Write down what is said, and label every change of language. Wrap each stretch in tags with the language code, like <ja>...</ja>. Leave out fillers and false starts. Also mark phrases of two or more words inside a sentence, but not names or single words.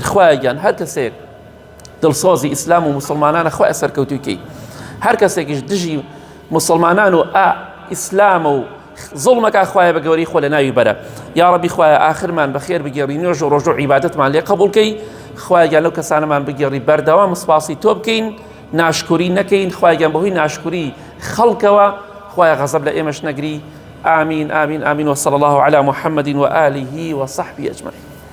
<ckb>خوایە گیان هەر کەسێک دڵسۆزی ئیسلام و موسڵمانانە خوایە سەرکەوتووکەی، هەر کەسێکیش دژی مسلمانان و ئیسلام و زڵمەکە خوایە بە گەوری خۆ لە ناوی بەرە.</ckb> <ar>یا ڕەبی</ar> <ckb>خوایە ئاخرمان بەخێر بگێڕی، نوێژ و ڕۆژ و عیبادەتمان لێ قبوڵکەی. خوایە گیان لەو کەسانەمان بگێڕی، بەردەوام سپاسی تۆ بکەین، ناشکوری نەکەین. خوایە گیان بەهۆی ناشکوری خەڵکەوە خوایە غەزەب لە ئێمەش نەگری.</ckb> <ar>آمين آمين آمين، وصلى الله على محمد وآله وصحبه أجمعين.</ar>